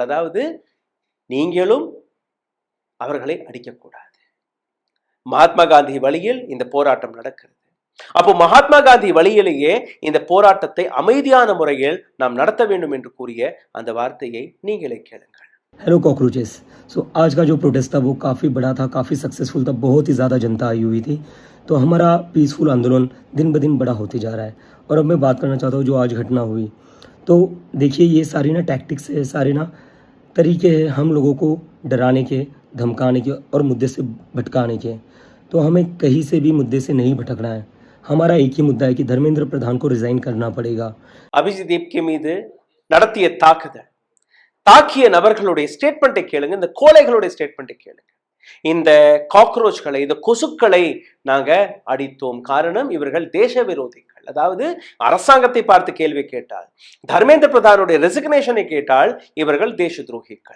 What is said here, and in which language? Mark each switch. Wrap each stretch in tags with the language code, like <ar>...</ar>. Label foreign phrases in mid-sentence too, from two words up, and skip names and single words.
<ta>அதாவது நீங்களும் அவர்களை அடிக்கக்கூடாது. மகாத்மா காந்தி வழியில் இந்த போராட்டம் நடக்கிறது. அப்போ மகாத்மா காந்தி வழியிலேயே இந்த போராட்டத்தை அமைதியான முறையில் நாம் நடத்த வேண்டும் என்று கூறிய அந்த வார்த்தையை நீங்களே கேளுங்கள்.</ta> <en>Hello cockroaches.</en> <hi>सो आज का जो प्रोटेस्ट था वो काफ़ी बड़ा था, काफ़ी सक्सेसफुल था, बहुत ही ज़्यादा जनता आई हुई थी. तो हमारा पीसफुल आंदोलन दिन ब दिन बड़ा होते जा रहा है. और अब मैं बात करना चाहता हूँ जो आज घटना हुई. तो देखिए ये सारी ना टैक्टिक्स है, सारे ना तरीके हैं हम लोगों को डराने के, धमकाने के और मुद्दे से भटकाने के. तो हमें कहीं से भी मुद्दे से नहीं भटकना है. हमारा एक ही मुद्दा है कि धर्मेंद्र प्रधान को रिजाइन करना पड़ेगा.</hi> <ta>அபிஜித் தீப்கே மீது நடத்திய தாக்கிய நபர்களுடைய ஸ்டேட்மெண்ட்டை கேளுங்க, இந்த கோழைகளுடைய ஸ்டேட்மெண்ட்டை கேளுங்க. இந்த காக்ரோச்களை, இந்த கொசுக்களை நாங்க அடித்தோம். காரணம், இவர்கள் தேச விரோதிகள். அதாவது அரசாங்கத்தை பார்த்து கேள்வி கேட்டால், தர்மேந்திர பிரதானுடைய ரெசிக்னேஷனை கேட்டால் இவர்கள் தேச துரோகிகள்.</ta>